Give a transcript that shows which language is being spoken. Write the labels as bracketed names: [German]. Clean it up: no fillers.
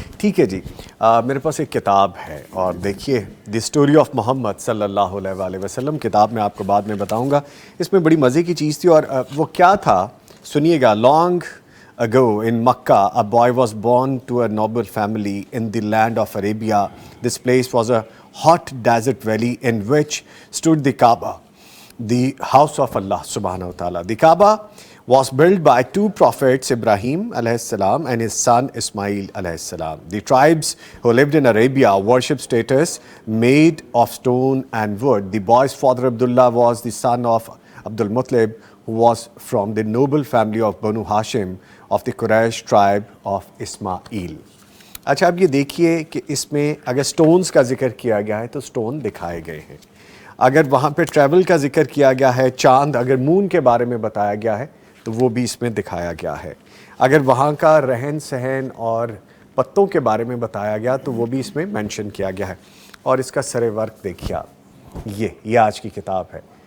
[Urdu] ٹھیک ہے جی, میرے پاس ایک کتاب ہے, اور دیکھیے دی اسٹوری آف محمد صلی اللہ علیہ وآلہ وسلم. کتاب میں آپ کو بعد میں بتاؤں گا. اس میں بڑی مزے کی چیز تھی, اور وہ کیا تھا سنیے گا. [English] Long ago in Makkah, a boy was born to a noble family in the land of Arabia. This place was a hot desert valley in which stood the Kaaba, the house of Allah subhanahu wa ta'ala. The Kaaba was built by 2 prophets, Ibrahim alayhi salam and his son Ismail alayhi salam. The tribes who lived in Arabia worshipped statues made of stone and wood. The boy's father Abdullah was the son of Abdul Muttalib, who was from the noble family of Banu Hashim of the Quraysh tribe of Ismail. [Urdu] اچھا اب یہ دیکھیے کہ اس میں اگر stones کا ذکر کیا گیا ہے تو سٹون دکھائے گئے ہیں. اگر وہاں پہ ٹریول کا ذکر کیا گیا ہے, چاند, اگر مون کے بارے میں بتایا گیا ہے تو وہ بھی اس میں دکھایا گیا ہے. اگر وہاں کا رہن سہن اور پتوں کے بارے میں بتایا گیا تو وہ بھی اس میں مینشن کیا گیا ہے. اور اس کا سر ورک دیکھیے آپ, یہ آج کی کتاب ہے,